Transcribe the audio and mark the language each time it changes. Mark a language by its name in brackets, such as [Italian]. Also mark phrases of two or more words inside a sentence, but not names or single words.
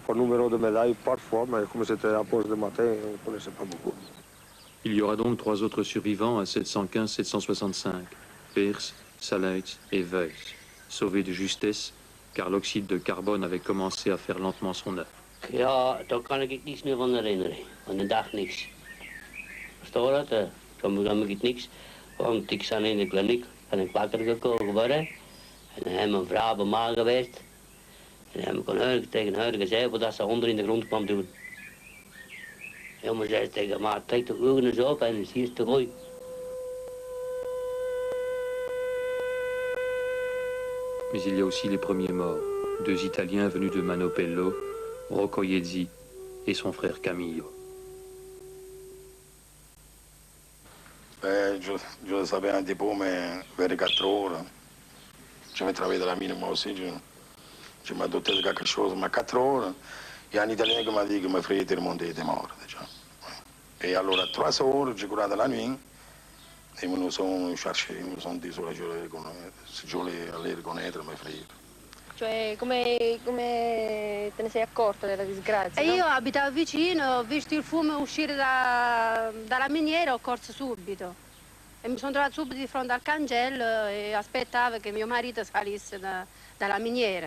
[French] Par numéro de médaille, parfois, mais comme c'était la pause de matin, on ne connaissait pas beaucoup. Il y aura donc 3 autres survivants à 715-765, Peers, Salaerts et Wuyss, sauvés de justesse, car l'oxyde de carbone avait commencé à faire lentement son œuvre. [Dutch] Ja, daar kan ik niets meer van herinneren. Van de dag niks. Versta je dat? Kan ik niks. Want ik zat in de kliniek, ben ik wakker gekomen worden. En dan heb mijn vrouw bij mij geweest. En dan heb ik tegen haar gezegd dat ze onder in de grond kwam doen. Jongen zei tegen mij, trek de ogen eens op en zie je te gooi. [French] Mais il y a aussi les premiers morts, 2 Italiens venus de Manopello, Rocco Iezzi et son frère Camillo. Je le savais un dépôt, mais vers 4 heures, j'avais travaillé dans la mine moi aussi, je m'ai doté de quelque chose, mais 4 heures, il y a un Italien qui m'a dit que mon frère était remonté, était mort déjà. Et alors à 3 heures, j'ai couru dans la nuit, et ils nous ont cherché, ils nous ont dit que je voulais aller reconnaître mes frères. [Italian] Cioè, come te ne sei accorto della disgrazia? E no? io abitavo vicino, ho visto il fumo uscire dalla miniera, ho corso subito. E mi sono trovato subito di fronte al cancello e aspettavo che mio marito salisse dalla miniera.